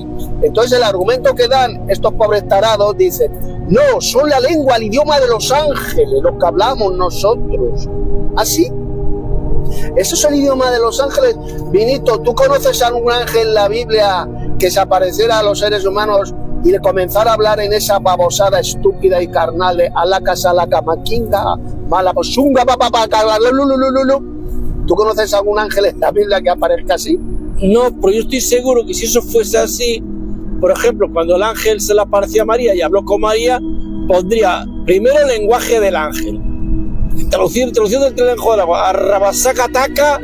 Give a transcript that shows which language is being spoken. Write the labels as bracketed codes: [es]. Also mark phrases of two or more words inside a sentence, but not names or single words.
[es] Entonces el argumento que dan estos pobres tarados dicen, no, son la lengua, el idioma de los ángeles, lo que hablamos nosotros. ¿Así? ¿Eso es el idioma de los ángeles? Vinito, ¿tú conoces a algún ángel en la Biblia que se apareciera a los seres humanos y le comenzara a hablar en esa babosada estúpida y carnal de alaca salaca maquinga malaposunga papapaca? ¿Tú conoces a algún ángel en la Biblia que aparezca así? No, pero yo estoy seguro que si eso fuese así, por ejemplo, cuando el ángel se le apareció a María y habló con María, pondría primero el lenguaje del ángel, traducción del lenguaje del agua, arrabasaca taca,